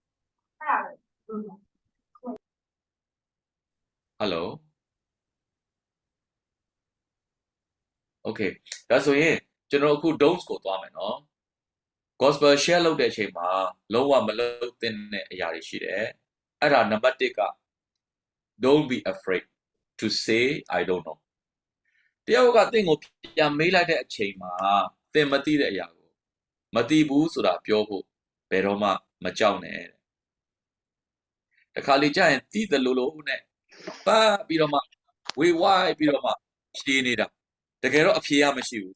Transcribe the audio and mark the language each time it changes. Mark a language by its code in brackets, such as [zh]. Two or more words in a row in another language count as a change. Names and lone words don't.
[my] hello okay ဒါဆိုရင်ကျွန်တော်အခု don'ts ကိုသွားမယ်နော် [en] gospel share [my] လုပ်တဲ့အချိန်မှာလုံးဝမလုပ်သင့်တဲ့အရာတွေရှိတယ်အဲ့ဒါနံပါတ်1က [en] don't be afraid to say I don't know [my] တယောက်ကသင်ကိုပြန်မေးလိုက်တဲ့အချိန်မှာသင်မသိတဲ့အ ရာကိုမသိဘူးဆိုတာပြောဖို့ဘယ်တော့မှမကြောက်နဲ့တခါလေကြာရင်သိတယ်လို့နဲ့ပတ်ပြီးတော့မှဝေဝိုင်းပြီးတော့မှဖြေနေတာတကယ်တော့အဖြေရမရှိဘူး